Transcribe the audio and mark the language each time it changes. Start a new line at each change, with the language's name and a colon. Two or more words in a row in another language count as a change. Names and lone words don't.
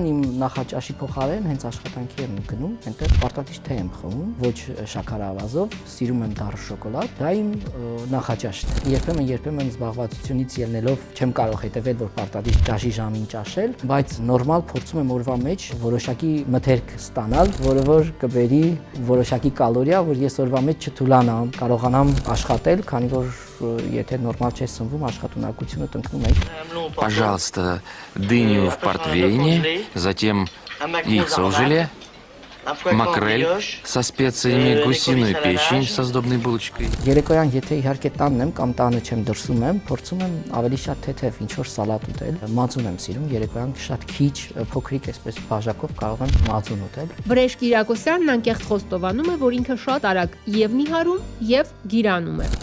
Armenian: իմ նախաճաշի փոխարեն հենց աշխատանքի եմ գնում, այնտեղ պարտադիր թե եմ խմում, ոչ շաքարավազով, սիրում եմ դառը շոկոլադ, դա իմ նախաճաշն է։ Երբեմն զբաղվածությունից ելնելով չեմ կարող հետևել, որ պարտադիր ճաշի ժամին ճաշել, բայց նորմալ փորձում եմ օրվա մեջ որոշակի մթերք ստանալ, որը որ կբերի որոշակի կալորիա, որ ես օրվա մեջ չթուլանամ, կարողանամ աշխատել, քանի որ եթե նորմալ չես սնվում, աշխատունակությունը տնկնում է։
Russian: Пожалуйста, дыню в портвейне, затем яйцо в желе, макрель со специями, гусиную печень со сдобной булочкой.
Armenian: Երեկոյան եթե իհարկե տանն եմ կամ տանը չեմ դրսում եմ, փորձում եմ ավելի շատ թեթև ինչ-որ սալատ ուտել։ Մածուն եմ սիրում, երեկոյան շատ քիչ փոքրիկ այսպես բաժակով կարող եմ մածուն ուտել։ Վրեժ Կիրակոսյանն անկեղծ խոստովանում է, որ ինքը շատ արագ եւ նիհարում եւ գիրանում է։